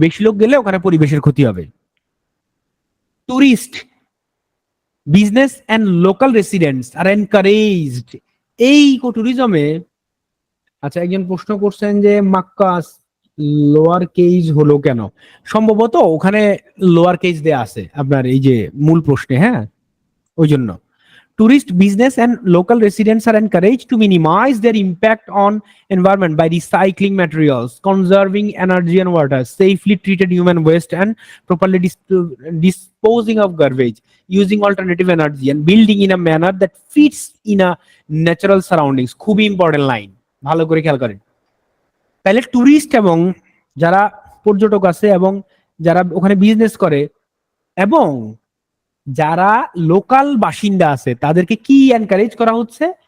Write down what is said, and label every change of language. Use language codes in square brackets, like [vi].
[bn] বেশি লোক গেলে ওখানে পরিবেশের ক্ষতি হবে। [en] tourist, business and local residents are encouraged [bn] এই ইকো ট্যুরিজমে। আচ্ছা, একজন প্রশ্ন করছেন যে মাক্কাস লোয়ার কেজ হলো কেন? সম্ভবত ওখানে লোয়ার কেজ দেয়া আছে আপনার এই যে মূল প্রশ্নে, হ্যাঁ, ওই জন্য। [en] Tourist, business, and local residents are encouraged to minimize their impact on environment by recycling materials, conserving energy and water, safely treated human waste, and properly disposing of garbage, using alternative energy, and building in a manner that fits in a natural surroundings. [bn] খুবই important line, ভালো করে খেয়াল করেন। তাহলে tourist এবং যারা পর্যটক আছে, এবং যারা ওখানে বিজনেস করে, এবং যারা লোকাল বাসিন্দা আছে, তাদেরকে কি এনকারেজ করা হচ্ছে?